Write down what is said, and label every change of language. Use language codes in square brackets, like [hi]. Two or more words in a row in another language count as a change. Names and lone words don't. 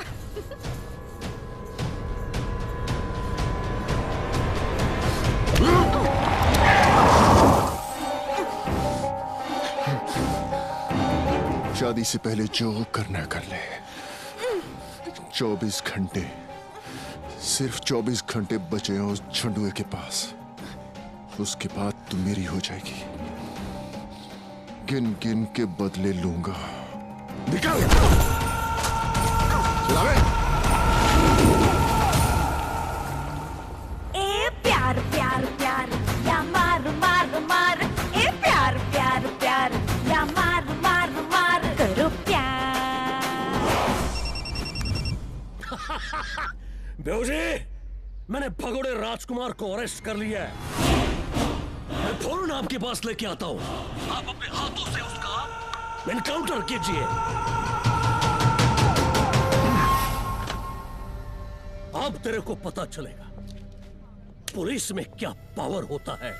[hi] शादी से पहले जो करना कर ले। 24 घंटे, सिर्फ 24 घंटे बचे हैं उस झंडुए के पास। उसके बाद तू मेरी हो जाएगी। गिन गिन के बदले लूंगा। निकल! चलावे! ए प्यार प्यार प्यार या मार मार मार। ए प्यार प्यार प्यार या मार मार मार। करो प्यार। बेहू जी, मैंने भगोड़े राजकुमार को अरेस्ट कर लिया है। मैं फौरन आपके पास लेके आता हूं। आप अपने हाथों से उसका एनकाउंटर कीजिए। अब तेरे को पता चलेगा पुलिस में क्या पावर होता है।